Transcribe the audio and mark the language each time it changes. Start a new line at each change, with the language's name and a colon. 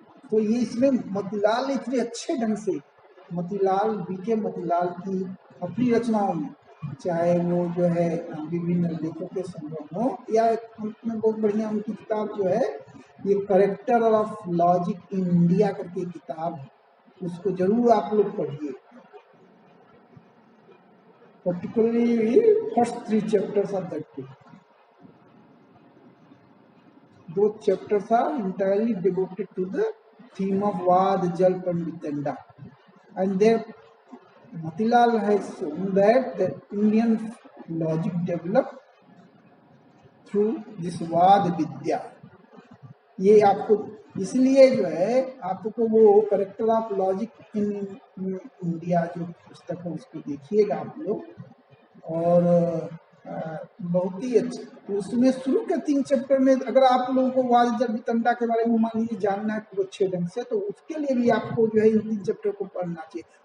Hindi: तो ये इसमें मतिलाल ने इतने अच्छे ढंग से, मतिलाल बीके मतिलाल की अपनी रचनाओं में, चाहे वो जो है विभिन्न लेखों के संग्रह हो या में बहुत बढ़िया उनकी किताब जो है ये character of logic in India करके किताब है, उसको जरूर आप लोग पढ़िए।
English: particularly first 3 chapters of that book. Those chapters are entirely devoted to the theme of Vad, Jalp and Vitenda. And there Motilal has shown that the Indian logic developed through this Vad Vidya.
Hindi: ये आपको इसलिए जो है आपको वो character of logic in India जो पुस्तक है उसको देखिएगा आप लोग। और बहुत ही अच्छा उसमें शुरू के 3 चैप्टर में अगर आप लोगों को वाद जल वितंडा के बारे में मान लीजिए जानना है तो अच्छे ढंग से, तो उसके लिए भी आपको जो है इन 3 चैप्टर को पढ़ना चाहिए।